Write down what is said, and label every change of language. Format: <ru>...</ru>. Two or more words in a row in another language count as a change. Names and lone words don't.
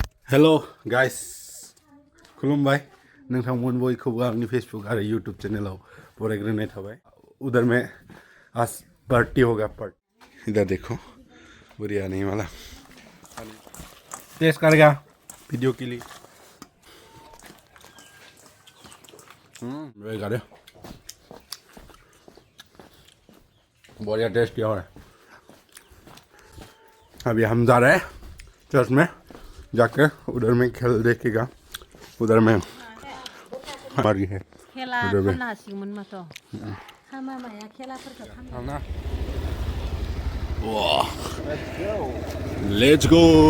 <en>hello guys</en> <brx>खुलुमबाय नोंथांमोन बयखौबो आंनि फेसबुक आरो यूट्यूब चैनलाव बरायग्रोनाय थाबाय</brx> <hi>उधर में आज पार्टी होगा पार्टी इधर देखो बढ़िया नहीं वाला टेस्ट करेगा वीडियो के लिए गाड़े बढ़िया टेस्ट किया है अभी हम जा रहे हैं चर्च में जाकर उधर में खेल देखेगा उधर में हमारी है उधर में</hi> <en>let's go</en>